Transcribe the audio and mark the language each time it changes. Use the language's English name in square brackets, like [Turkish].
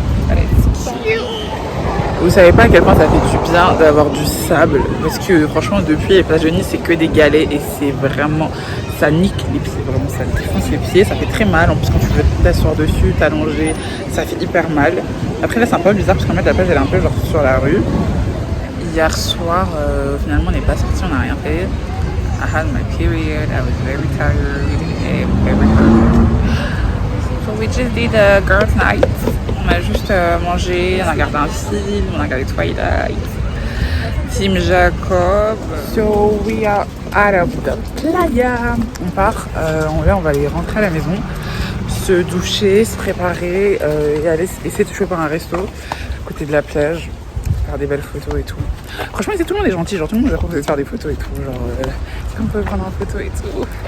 [French] Allez, vous savez pas à quel point ça fait du bien d'avoir du sable parce que franchement depuis les plages de Nice c'est que des galets et c'est vraiment, ça nique les pieds, vraiment ça défonce les pieds, ça fait très mal. En plus quand tu veux t'asseoir dessus, t'allonger, ça fait hyper mal. Après là c'est un peu bizarre parce qu'en fait la plage elle est un peu genre sur la rue. Hier soir finalement on n'est pas sorti, on n'a rien fait. [English] I had my period, I was very tired, everything. So we just did a girls night. [French] On a juste mangé, on a regardé un film, on a regardé Twilight, Team Jacob. [English] So we are out of the playa. [French] On part, on va aller rentrer à la maison, se doucher, se préparer et aller essayer de choper un resto à côté de la plage, faire des belles photos et tout. Franchement, tout le monde est gentil, genre tout le monde nous a proposé de faire des photos et tout. Genre, est-ce qu'on peut prendre une photo et tout?